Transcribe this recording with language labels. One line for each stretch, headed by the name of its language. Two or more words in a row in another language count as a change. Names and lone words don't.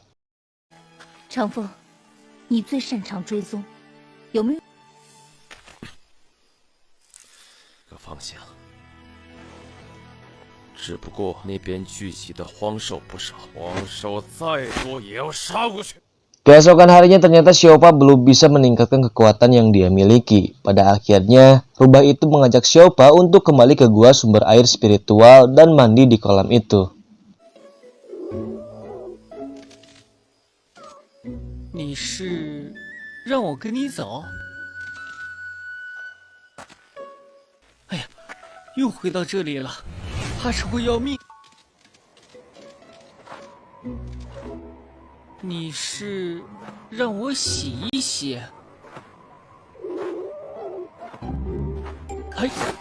Chinese: 长风，你最擅长追踪，有没有？个方向， 只不过那边聚集的荒兽不少，荒兽再多也要杀过去。
Indonesian: Keesokan harinya ternyata Xiaopa belum bisa meningkatkan kekuatan yang dia miliki. Pada akhirnya, rubah itu mengajak Xiaopa untuk kembali ke gua sumber air spiritual dan mandi di kolam itu.
Chinese: 你是让我跟你走？哎呀，又回到这里了，怕是会要命。你是让我洗一洗？哎。